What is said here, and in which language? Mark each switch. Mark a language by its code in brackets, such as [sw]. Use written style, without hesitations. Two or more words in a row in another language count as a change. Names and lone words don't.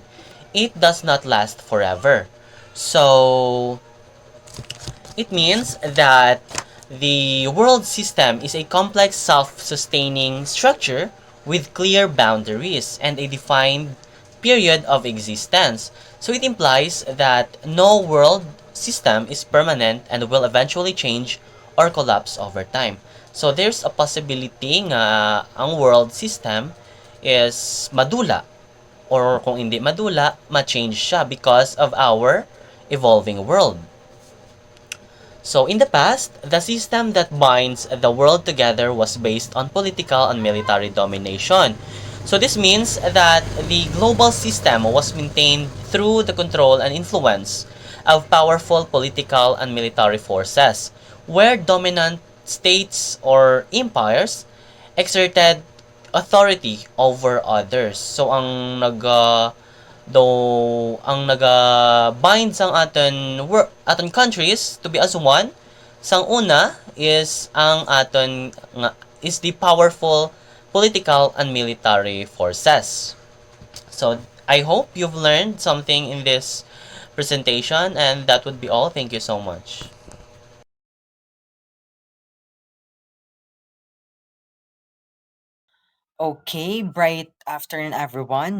[en] It does not last forever. So it means that the world system is a complex self-sustaining structure with clear boundaries and a defined period of existence. So it implies that no world system is permanent and will eventually change or collapse over time. So there's a possibility [hil] nga ang [en] world system is madula or [hil] kung hindi madula, ma-change siya [en] because of our evolving world. So in the past, the system that binds the world together was based on political and military domination. So this means that the global system was maintained through the control and influence of powerful political and military forces, where dominant states or empires exerted authority over others. So [hil] ang naga-bind sang aton [en] countries to be as one, [hil] sang una [en] is [hil] ang aton nga [en] is the powerful political and military forces. So I hope you've learned something in this presentation, and that would be all. Thank you so much. Okay, bright afternoon, everyone.